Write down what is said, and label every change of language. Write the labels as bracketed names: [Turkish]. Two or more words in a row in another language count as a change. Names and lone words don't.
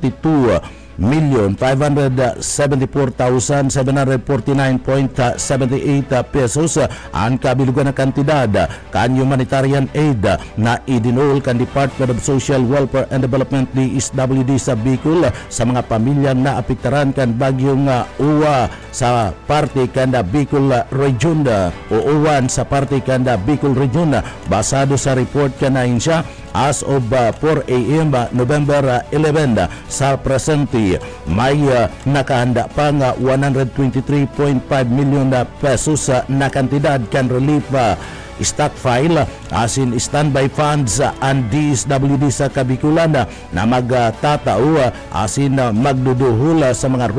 [Bikol] 42,574,749.78 pesos ang kabilugan na kantidad kan [English] humanitarian aid [Bikol] na idinol kan Department of Social Welfare and Development DSWD sa Bicol sa mga pamilyang naapektaran kan bagyong uwa sa parte kan Bicol Region o uwan sa parte kan Bicol Region basado sa report kan na siya [English] as of [Bikol] 4 a.m. November 11 sa presente may nakahanda pa nga 123.5 million pesos na kantidad kan [English] relief stockpile [Bikol] asin [English] standby funds [Bikol] ang DSWD sa Kabikulan na magtatao asin magduduhol sa mga